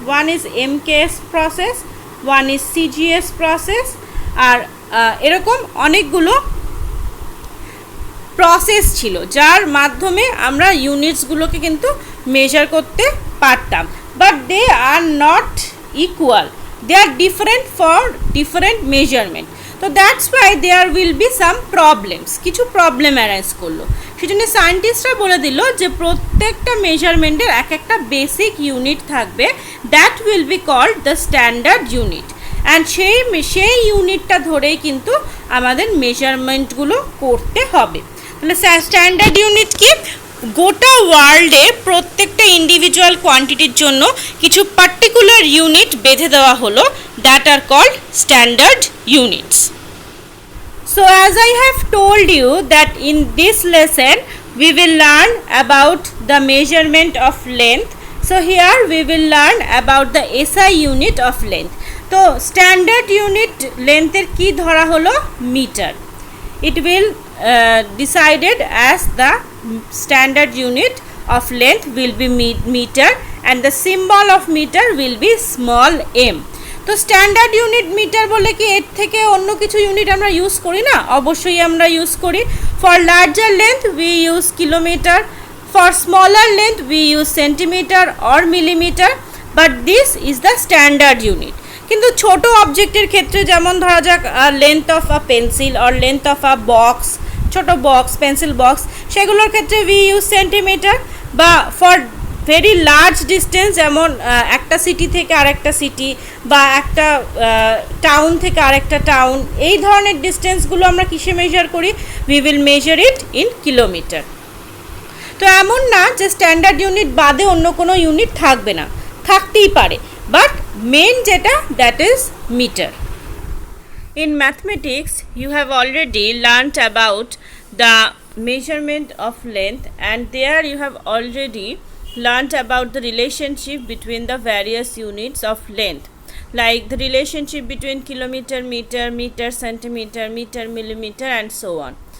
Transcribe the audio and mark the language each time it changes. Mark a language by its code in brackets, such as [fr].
[en] One is MKS process, one is CGS process, [bn] আর এরকম অনেকগুলো process ছিল যার মাধ্যমে আমরা ইউনিটসগুলোকে কিন্তু মেজার করতে পারতাম, [en] But they are not equal. they are different for different measurement. তো that's why there will be some problems, [bn] কিছু প্রবলেম অ্যারাইজ করলো। সেজন্য সায়েন্টিস্টরা বলে দিল যে প্রত্যেকটা মেজারমেন্টের এক একটা বেসিক ইউনিট থাকবে, [en] That will be called the standard unit. [bn] And সেই ইউনিটটা ধরেই কিন্তু আমাদের মেজারমেন্টগুলো করতে হবে। তাহলে স্ট্যান্ডার্ড ইউনিট কি? গোটা ওয়ার্ল্ডে প্রত্যেকটা ইন্ডিভিজুয়াল কোয়ান্টিটির জন্য কিছু পার্টিকুলার ইউনিট বেঁধে দেওয়া হলো, [en] That are called standard units. So as I have told you that in this lesson we will learn about the measurement of length. So here we will learn about the SI unit of length. [bn] তো standard unit লেন্থের কি ধরা হলো? Metre. [en] It will decided as the standard unit of length will be meter, and the symbol of meter will be small m. [bn] তো standard unit metre বলে কি এর থেকে অন্য কিছু ইউনিট আমরা ইউজ করি না? অবশ্যই আমরা ইউজ করি। [en] For larger length we use kilometre, for smaller length we use centimetre or millimetre, but this is the standard unit. [bn] কিন্তু ছোট অবজেক্টের ক্ষেত্রে যেমন ধরা যাক [en] length of a pencil or length of a box, [bn] ছোট বক্স, পেন্সিল বক্স, সেগুলোর ক্ষেত্রে [en] We use centimetre. [bn] বা [en] for very large distance, [bn] যেমন একটা সিটি থেকে আরেকটা সিটি বা একটা টাউন থেকে আরেকটা টাউন, এই ধরনের ডিস্টেন্সগুলো আমরা কিসে মেজার করি? [en] We will measure it in kilometre. [bn] তো এমন না যে স্ট্যান্ডার্ড ইউনিট বাদে অন্য কোনো ইউনিট থাকবে না, থাকতেই পারে, বাট মেন যেটা [en] That is metre. In mathematics, you have already learnt about the measurement of length, and there you have already learnt about the relationship between the various units of length, like the relationship between kilometer, meter, meter, centimeter, meter, millimeter, and so on.